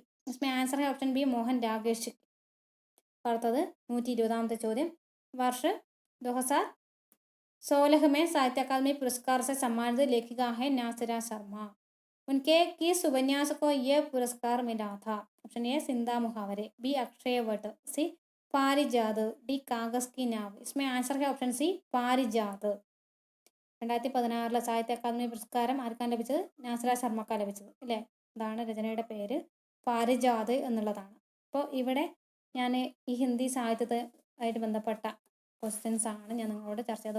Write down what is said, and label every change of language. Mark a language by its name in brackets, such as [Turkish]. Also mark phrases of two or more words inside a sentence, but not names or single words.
[Hindi] इसमें आंसर है [English] option B [Hindi] मोहन राकेश की. [Malayalam] അടുത്തത് 120 ചോദ്യം. [Hindi] वर्ष 2016 में साहित्य अकादमी पुरस्कार से सम्मानित लेखिका है नासिरा शर्मा. उनके किस उपन्यास को यह पुरस्कार मिला था. [English] option A [Hindi] सिंधा मुहावरे, बी अक्षयवट, सी പാരിജാത്, ഡി കാഗസ് കി നാവ്. इसमें ആൻസർ है [English] option C [Hindi] പാരിജാത്. [Malayalam] 2016 സാഹിത്യ അക്കാദമി പുരസ്കാരം ആർക്കാണ് ലഭിച്ചത്? നാസിറ ശർമ്മക്കാണ് ലഭിച്ചത് അല്ലേ. ഇതാണ് രചനയുടെ പേര്, പാരിജാത് എന്നുള്ളതാണ്. അപ്പോൾ ഇവിടെ ഞാൻ ഈ ഹിന്ദി സാഹിത്യത്തെ ആയിട്ട് ബന്ധപ്പെട്ട ക്വസ്റ്റ്യൻസ് ആണ് ഞാൻ നിങ്ങളോട് ചർച്ച ചെയ്തത്.